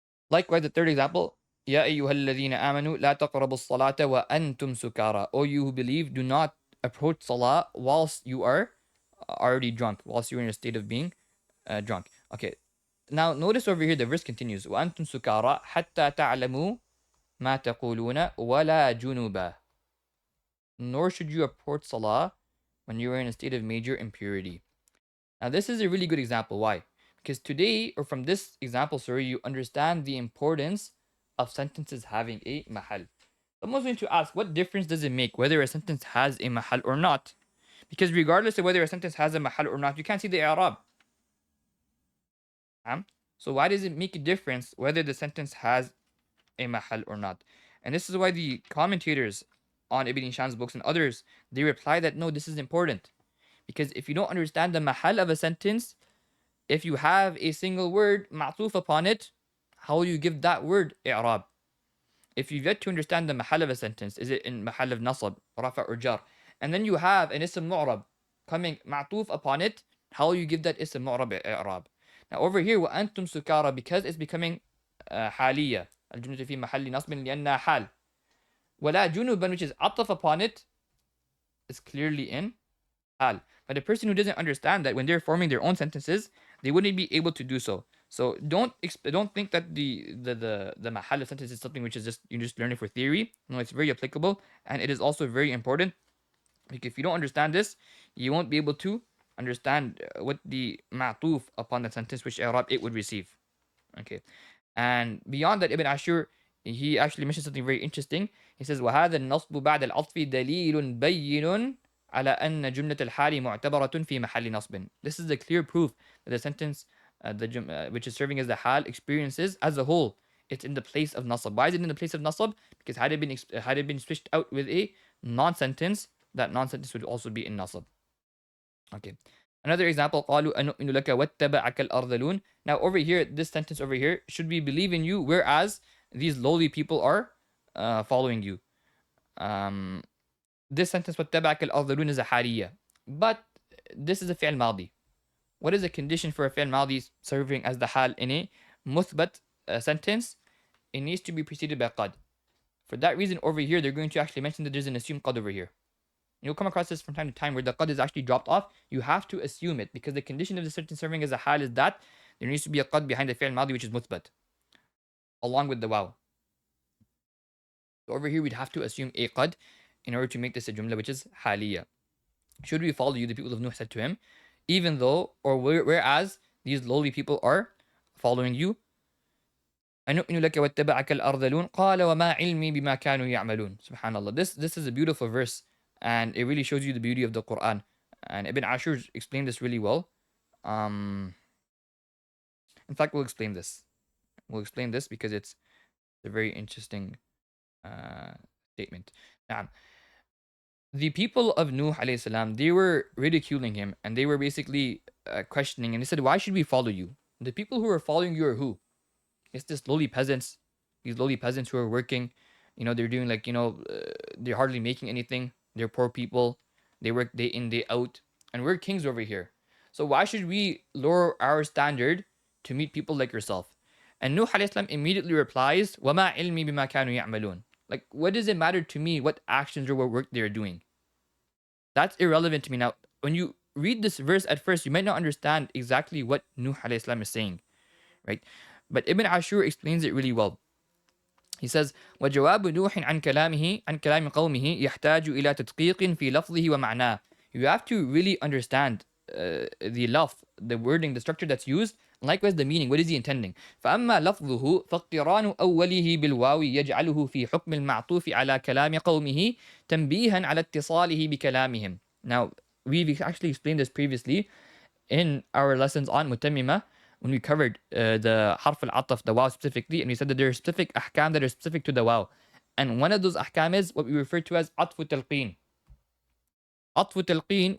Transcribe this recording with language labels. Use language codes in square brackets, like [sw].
[en] Likewise, the third example, [ar] يا أيها الذين آمنوا لا تقربوا الصلاة وأنتم سكارى. [en] O you who believe, do not approach salah whilst you are already drunk, whilst you're in a state of being drunk. Okay. Now notice over here the verse continues. [ar] وأنتم سكارى حتى تعلموا ما تقولون ولا جنوبا. [en] Nor should you approach salah when you are in a state of major impurity. Now this is a really good example. Why? Because today, or from this example, sorry, you understand the importance of sentences having a mahal. Someone's going to ask, what difference does it make whether a sentence has a mahal or not? Because regardless of whether a sentence has a mahal or not, you can't see the i'rab. So why does it make a difference whether the sentence has a mahal or not? And this is why the commentators on Ibn Hisham's books and others, they reply that no, this is important. Because if you don't understand the mahal of a sentence, if you have a single word ma'tuf upon it, how will you give that word i'rab? If you've yet to understand the mahal of a sentence, is it in mahal of nasab, rafa or jar? And then you have an ism mu'rab coming ma'tuf upon it, how will you give that ism mu'rab i'rab? Now over here, [ar] وَأَنْتُمْ سُكَارَى, [en] because it's becoming حالية. [ar] الجملة في محل نصب لأنها حال. ولا جنوبا, [en] which is عطف upon it, is clearly in حال. But a person who doesn't understand that when they're forming their own sentences, they wouldn't be able to do so. So don't think that the mahal of sentence is something which is just you just learn it for theory. No, it's very applicable, and it is also very important. Because if you don't understand this, you won't be able to understand what the ma'tuf upon that sentence, which i'rab it would receive. Okay, and beyond that, Ibn Ashur, he actually mentions something very interesting. He says, [ar] وهذا النصب بعد العطف دليل بين على أن جملة الحال معتبرة في محل نصب. [en] This is the clear proof that the sentence, which is serving as the hal, experiences as a whole, it's in the place of nasab. Why is it in the place of nasab? Because had it been switched out with a non-sentence, that non-sentence would also be in nasab. Okay. Another example, [ar] قالوا أنؤمن لك واتبعك الأرذلون. [en] Now over here, this sentence over here, should we believe in you, whereas these lowly people are following you. This sentence [ar] واتبعك الأرذلون [en] is a حالية, but this is a فعل ماضي. What is the condition for a فعل ماضي serving as the حال in a مثبت sentence? It needs to be preceded by قد. For that reason, over here, they're going to actually mention that there's an assumed qad over here. You'll come across this from time to time where the qad is actually dropped off. You have to assume it because the condition of the sentence serving as a hal is that there needs to be a qad behind the fi'l madi, which is muthbat, along with the waw. So over here, we'd have to assume a qad in order to make this a jumla, which is haliyah. Should we follow you, the people of Nuh said to him, even though, or whereas these lowly people are following you. [ar] أنؤمن لك واتبعك الأرذلون قال وما علمي بما كانوا يعملون. Subhanallah. [en] This is a beautiful verse, and it really shows you the beauty of the Quran. And Ibn Ashur explained this really well. In fact, we'll explain this. We'll explain this because it's a very interesting statement. Now, the people of Nuh alayhi salam, they were ridiculing him, and they were basically questioning, and they said, why should we follow you? The people who are following you are who? It's this lowly peasants, these lowly peasants who are working, they're doing they're hardly making anything. They're poor people. They work day in, day out. And we're kings over here. So why should we lower our standard to meet people like yourself? And Nuh alayhi salam immediately replies, [ar] وَمَا عِلْمِي بِمَا كَانُوا يَعْمَلُونَ. [en] Like, what does it matter to me what actions or what work they're doing? That's irrelevant to me. Now, when you read this verse at first, you might not understand exactly what Nuh alayhi salam is saying, right? But Ibn Ashur explains it really well. [ar] He says, وَجَوَابُ نُوحٍ عَنْ كَلَامِ قَوْمِهِ يَحْتَاجُ إِلَى تَدْقِيقٍ فِي لَفْظِهِ وَمَعْنَاهِ. [en] You have to really understand the lafz, the wording, the structure that's used, and likewise the meaning. What is he intending? [ar] فَأَمَّا لَفْظُهُ فَاقْتِرَانُ أَوَّلِهِ بِالْوَاوِ يَجْعَلُهُ فِي حُكْمِ الْمَعْطُوفِ عَلَى كَلَامِ قَوْمِهِ تَنْبِيهًا عَلى اتصاله بكلامهم. [en] Now, we've actually explained this previously in our lessons on متممة, when we covered the harf al-ataf, the waw specifically, and we said that there are specific ahkam that are specific to the waw. And one of those ahkam is what we refer to as atfu talqeen. atfu talqeen.